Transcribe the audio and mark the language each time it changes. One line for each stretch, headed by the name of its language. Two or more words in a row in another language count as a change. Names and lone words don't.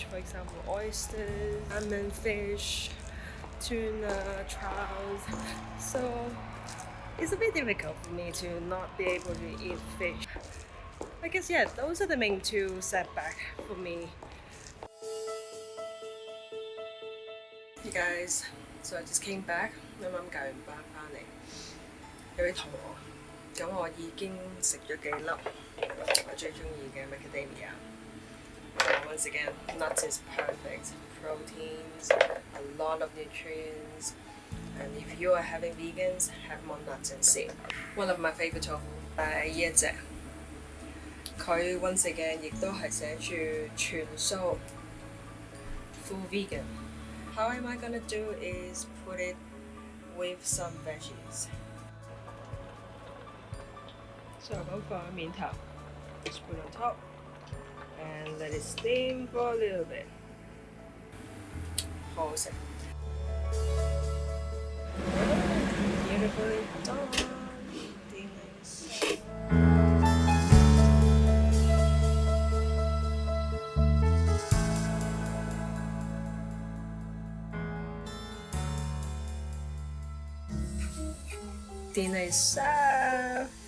English: For example, oysters, salmon, fish, tuna, trout. So it's a bit difficult for me to not be able to eat fish. I guess yeah, those are the main two setback for me. Hey guys, so I just came back，
Cantonese: 啱啱教完班翻嚟，有啲肚餓，咁我已經食咗幾粒我最中意嘅 macadamia。
English: Once again, nuts is perfect. Proteins, a lot of nutrients. And if you are having vegans, have more nuts and seed. One of my favorite tofu
Cantonese: 係呢一隻，佢
English: once again
Cantonese: 亦都係寫住全素
English: full vegan. How am I gonna do is put it with some veggies. So
Cantonese: 咁放喺面頭
English: just put on top and let it steam for a little bit.
Cantonese: 好好食。
English: Beautifully done. Dinner is served.